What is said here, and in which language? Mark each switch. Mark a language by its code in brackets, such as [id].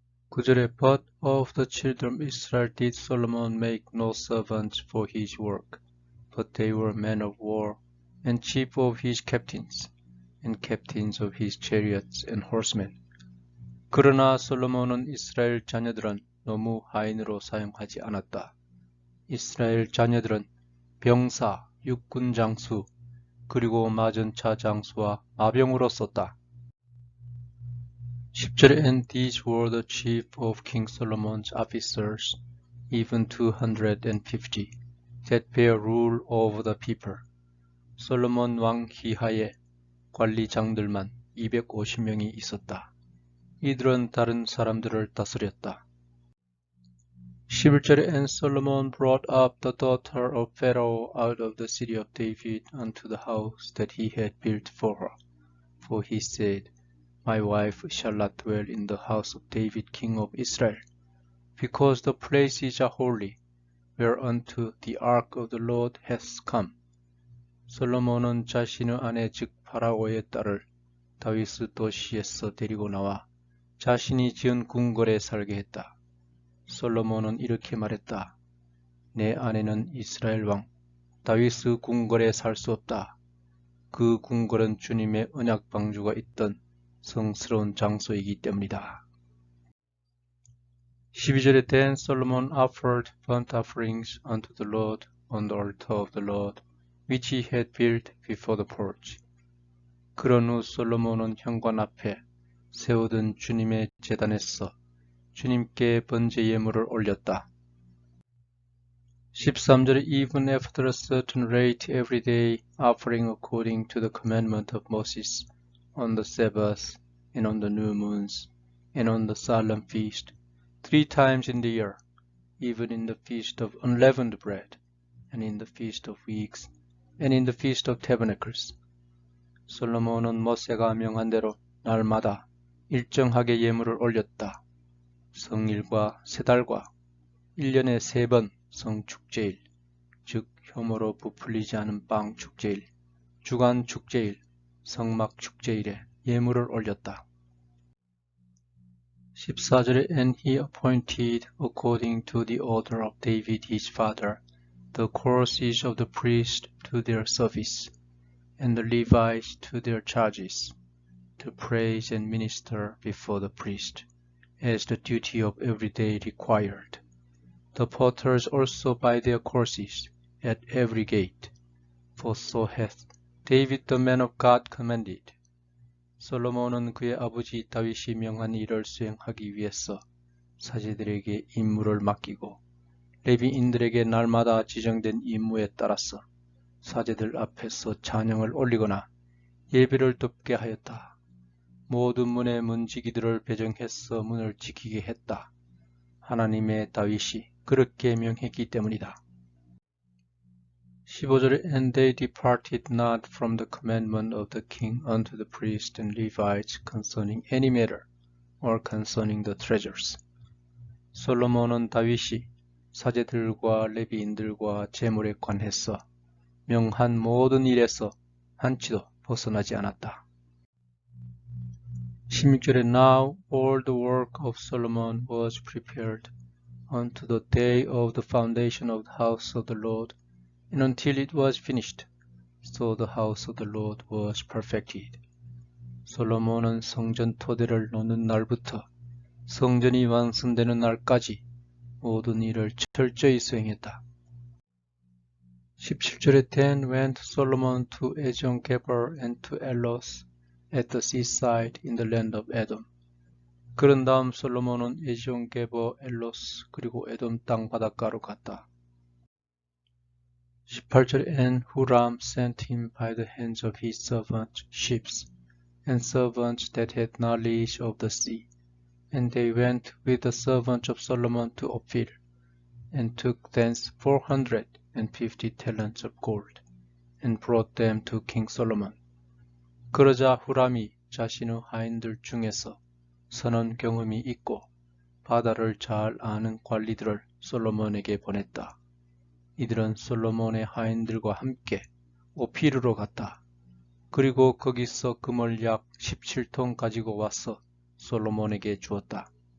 [ko] 9절에 [en] But of the children of Israel did Solomon make no servants for his work, but they were men of war, and chief of his captains, and captains of his chariots and horsemen. [ko] 그러나 솔로몬은 이스라엘 자녀들은 너무 하인으로 사용하지 않았다. 이스라엘 자녀들은 병사, 육군 장수, 그리고 마전차 장수와 마병으로 썼다. 10절에 [en] And these were the chief of King Solomon's officers, even 250, that bear rule over the people. [ko] 솔로몬 왕 기하에 관리장들만 250명이 있었다. 이들은 다른 사람들을 다스렸다. 11절에 [en] And Solomon brought up the daughter of Pharaoh out of the city of David unto the house that he had built for her. For he said, My wife shall not dwell in the house of David king of Israel, because the place is holy, whereunto the ark of the Lord hath come. [ko] 솔로몬은 자신의 아내 즉 파라오의 딸을 다윗의 도시에서 데리고 나와 자신이 지은 궁궐에 살게 했다. 솔로몬은 이렇게 말했다. 내 아내는 이스라엘 왕 다윗의 궁궐에 살 수 없다. 그 궁궐은 주님의 언약 방주가 있던 성스러운 장소이기 때문이다. 12절에 [en] Then Solomon offered burnt offerings unto the Lord on the altar of the Lord, which he had built before the porch. [ko] 그런 후 솔로몬은 현관 앞에 세우던 주님의 제단에서 주님께 번제 예물을 올렸다. 13절에 [en] even after a certain rate every day offering according to the commandment of Moses on the Sabbath and on the new moons and on the solemn feast 3 times in the year even in the feast of unleavened bread and in the feast of weeks and in the feast of tabernacles. [ko] 솔로몬은 모세가 명한 대로 날마다 일정하게 예물을 올렸다. 성일과 세 달과 1년에 3번 성축제일, 즉 혐오로 부풀리지 않은 빵 축제일, 주간 축제일, 성막 축제일에 예물을 올렸다. 14절에 [en] And he appointed according to the order of David his father the courses of the priests to their service and the Levites to their charges to praise and minister before the priest as the duty of every day required. The porters also by their courses at every gate, for so hath David the man of God commanded. [ko] 솔로몬은 그의 아버지 다윗이 명한 일을 수행하기 위해서 사제들에게 임무를 맡기고 레위인들에게 날마다 지정된 임무에 따라서 사제들 앞에서 찬양을 올리거나 예배를 돕게 하였다. 모든 문의 문지기들을 배정해서 문을 지키게 했다. 하나님의 다윗이 그렇게 명했기 때문이다. 15절에 [en] And they departed not from the commandment of the king unto the priests and Levites concerning any matter or concerning the treasures. [ko] 솔로몬은 다윗이 사제들과 레위인들과 재물에 관해서 명한 모든 일에서 한치도 벗어나지 않았다. 16절에 [en] Now all the work of Solomon was prepared unto the day of the foundation of the house of the Lord, and until it was finished, so the house of the Lord was perfected. [ko] 솔로몬은 성전 토대를 놓는 날부터 성전이 완성되는 날까지 모든 일을 철저히 수행했다. 17절에 [en] Then went Solomon to Ezion-geber and to Elos at the seaside in the land of Edom. [ko] 그런 다음 솔로몬은 에지온게버, 엘로스 그리고 에돔 땅 바닷가로 갔다. 18절에 [en] And Huram sent him by the hands of his servants ships and servants that had knowledge of the sea. And they went with the servants of Solomon to Ophir, and took thence 450 talents of gold, and brought them to King Solomon. [ko] 그러자 후람이 자신의 하인들 중에서 선원 경험이 있고 바다를 잘 아는 관리들을 솔로몬에게 보냈다. 이들은 솔로몬의 하인들과 함께 오피르로 갔다. 그리고 거기서 금을 약 17톤 가지고 와서 솔로몬에게 주었다.